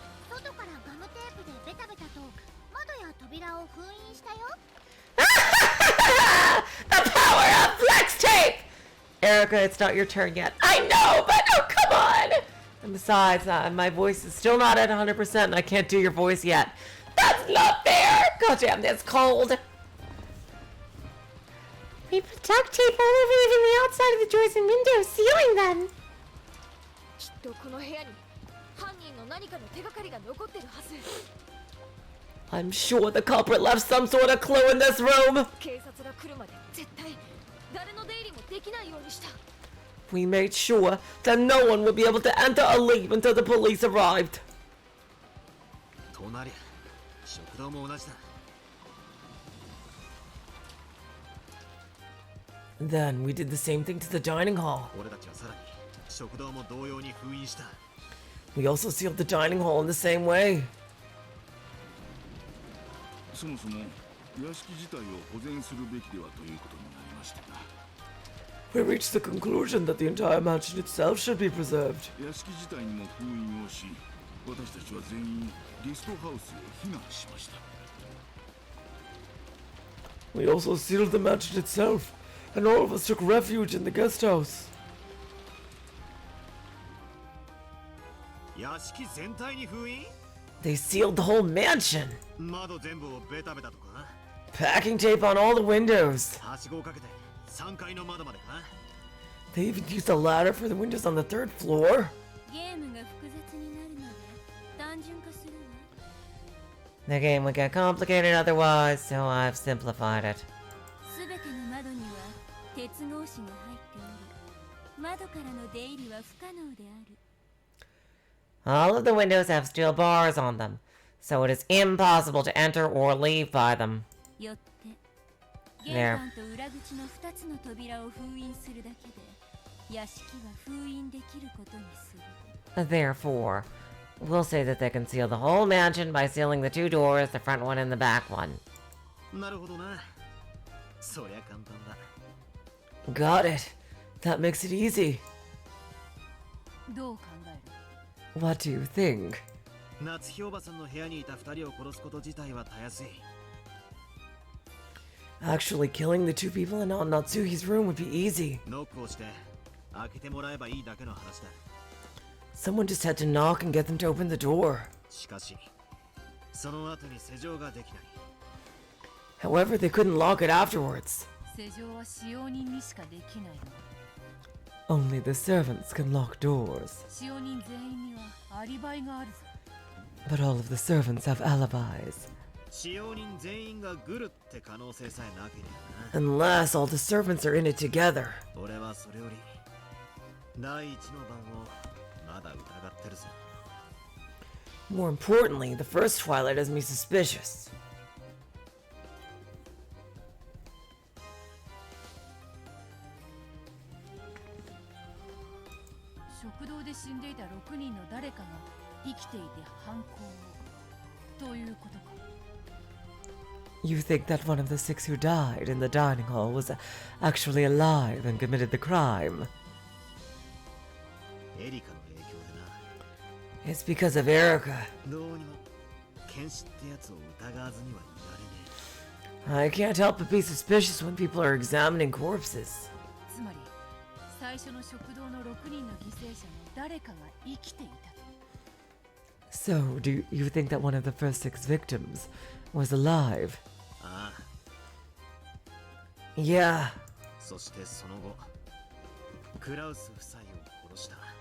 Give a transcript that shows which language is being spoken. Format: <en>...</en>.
<ja>外からガムテープでベタベタと窓や扉を封印したよ。</ja> <en>The power of flex tape! Erica, it's not your turn yet. I know, but oh, come on! And besides, my voice is still not at 100% and I can't do your voice yet. That's not fair! Goddamn, that's cold. We put duct tape all over even the outside of the doors and windows, sealing them.</en> <ja>きっとこの部屋に犯人の何かの手がかりが残ってるはず。</ja> <en>I'm sure the culprit left some sort of clue in this room.</en> <ja>警察が来るまで絶対誰の出入りもできないようにした。</ja> <en>We made sure that no one would be able to enter or leave until the police arrived.</en> <ja>となりゃ食堂も同じだ。</ja> <en>Then we did the same thing to the dining hall.</en> <ja>俺たちはさらに食堂も同様に封印した。</ja> <en>We also sealed the dining hall in the same way.</en> <ja>そもそも屋敷自体を保全するべきではということになりましたが、</ja> <en>We reached the conclusion that the entire mansion itself should be preserved.</en> <ja>屋敷自体にも封印をし、私たちは全員ゲストハウスへ避難しました。</ja> <en>We also sealed the mansion itself, and all of us took refuge in the guest house.</en> <ja>屋敷全体に封印？</ja> <en>They sealed the whole mansion.</en> <ja>窓全部をベタベタとか？</ja> <en>Packing tape on all the windows.</en> <ja>はしごをかけて3階の窓までか？</ja> <en>They even used a ladder for the windows on the third floor.</en> <ja>ゲームが複雑になるので単純化するわ。</ja> <en>The game would get complicated otherwise, so I've simplified it.</en> <ja>すべての窓には鉄格子が入っており、窓からの出入りは不可能である。</ja> <en>All of the windows have steel bars on them, so it is impossible to enter or leave by them.</en> <ja>よって玄関と裏口の2つの扉を封印するだけで屋敷は封印できることにする。</ja> <en>Therefore, we'll say that they can seal the whole mansion by sealing the two doors, the front one and the back one.</en> <ja>なるほどな。そりゃ簡単だ。</ja> <en>Got it. That makes it easy.</en> <ja>どう考える？</ja> <en>What do you think?</en> <ja>夏日おばさんの部屋にいた2人を殺すこと自体はたやすい。</ja> <en>Actually, killing the two people in Natsuhi's room would be easy.</en> <ja>ノックをして開けてもらえばいいだけの話だ。</ja> <en>Someone just had to knock and get them to open the door.</en> <ja>しかしその後に施錠ができない。</ja> <en>However, they couldn't lock it afterwards.</en> <ja>施錠は使用人にしかできないの。</ja> <en>Only the servants can lock doors.</en> <ja>使用人全員にはアリバイがあるぞ。</ja> <en>But all of the servants have alibis.</en> <ja>使用人全員がグルって可能性さえなければな。</ja> <en>Unless all the servants are in it together.</en> <ja>俺はそれより第一の番をまだ疑ってるぜ。</ja> <en>More importantly, the first Twilight has me suspicious.</en> <ja>食堂で死んでいた6人の誰かが生きていて犯行をということか。</ja> <en>You think that one of the 6 who died in the dining hall was actually alive and committed the crime?</en> <ja>エリカの影響でな。</ja> <en>It's because of Erica.</en> <ja>どうにも剣士ってやつを疑わずにはいられね</ja> <en>I can't help but be suspicious when people are examining corpses.</en> <ja>つまり最初の食堂の6人の犠牲者の誰かが生きていたと。</ja> <en>So, do you think that one of the first 6 victims was alive?</en> <ja>え。ああ。</ja> <en>Yeah.</en> <ja>そしてその後クラウス夫妻を殺した。</ja>